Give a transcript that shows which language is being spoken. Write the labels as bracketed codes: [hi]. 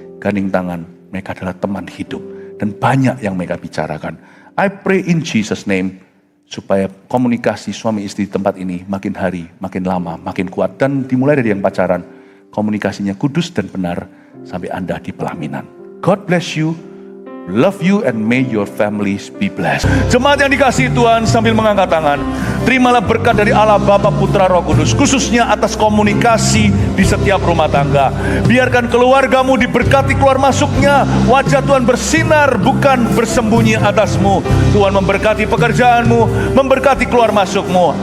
[id] Gandeng tangan, mereka adalah teman hidup. Dan banyak yang mereka bicarakan. [en] I pray in Jesus name, [id] supaya komunikasi suami istri di tempat ini makin hari, makin lama, makin kuat. Dan dimulai dari yang pacaran, komunikasinya kudus dan benar, sampai Anda di pelaminan. [en] God bless you, love you, and may your families be blessed. [id] Jemaat yang dikasihi Tuhan, sambil mengangkat tangan, terimalah berkat dari Allah Bapa, Putra, Roh Kudus, khususnya atas komunikasi di setiap rumah tangga. Biarkan keluargamu diberkati keluar masuknya, wajah Tuhan bersinar bukan bersembunyi atasmu. Tuhan memberkati pekerjaanmu, memberkati keluar masukmu.